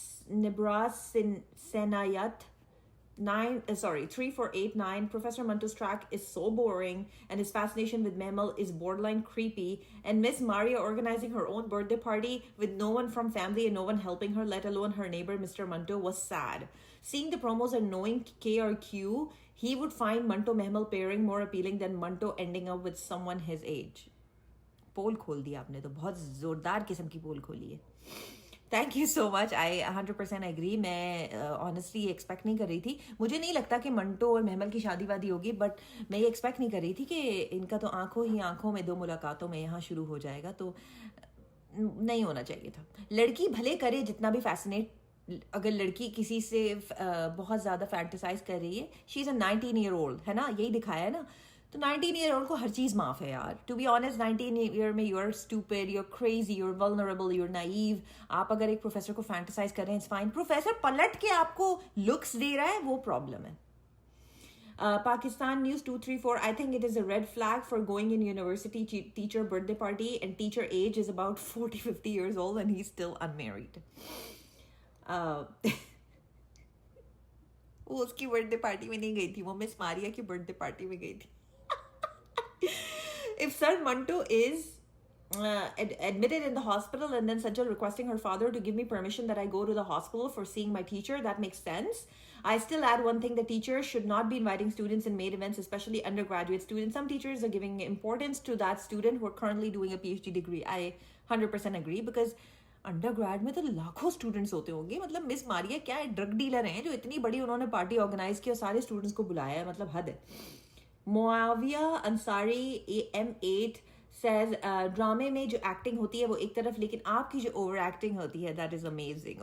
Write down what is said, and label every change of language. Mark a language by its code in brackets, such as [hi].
[en] निब्रास सेनायत 3489, Professor Manto's track is so boring and his fascination with Mehmal is borderline creepy, and Miss Maria organizing her own birthday party with no one from family and no one helping her, let alone her neighbor Mr. Manto, was sad. Seeing the promos and knowing KRQ, he would find Manto Mehmal pairing more appealing than Manto ending up with someone his age. [hi] पोल खोल दिया आपने, तो बहुत जोरदार किस्म की पोल खोली है. [en] Thank you so much. I 100% agree. [hi] मैं ऑनेस्टली एक्सपेक्ट नहीं कर रही थी. मुझे नहीं लगता कि मंटो और महमल की शादी वादी होगी, बट मैं ये एक्सपेक्ट नहीं कर रही थी कि इनका तो आंखों ही आंखों में 2 मुलाकातों में यहाँ शुरू हो जाएगा. तो नहीं होना चाहिए था. लड़की भले करे जितना भी फैसिनेट, अगर लड़की किसी से बहुत ज़्यादा फैंटिसाइज कर रही है, [en] she is a 19-year-old, [hi] है ना, यही दिखाया है ना. तो 19-year-old को हर चीज़ माफ़ है यार. [en] To be honest, 19 में you are stupid, you are crazy, you are vulnerable, you are naive. [hi] आप अगर एक प्रोफेसर को फैंटिसाइज कर रहे हैं, [en] It's fine. [hi] प्रोफेसर पलट के आपको लुक्स दे रहा है, वो प्रॉब्लम है. [en] Pakistan News 234, I think it is a red flag for going in university teacher birthday party and teacher age is about 40-50 years old and he's still unmarried. [hi] वो उसकी birthday party में नहीं गई थी, वो मिस मारिया की birthday party में गई थी. [en] If Sir Manto is admitted in the hospital and then Sajal requesting her father to give me permission that I go to the hospital for seeing my teacher, that makes sense. I still add one thing: the teachers should not be inviting students in maid events, especially undergraduate students. Some teachers are giving importance to that student who are currently doing a PhD degree. I 100% agree because [hi] undergrad में तो लाखों students होते होंगे. मतलब miss Maria क्या है, drug dealer हैं जो इतनी बड़ी उन्होंने पार्टी ऑर्गेनाइज की और सारे स्टूडेंट्स को बुलाया है, मतलब हद है. मुआविया अंसारी AM8 says ड्रामे में जो एक्टिंग होती है वो एक तरफ, लेकिन आपकी जो ओवर एक्टिंग होती है [en] That is amazing.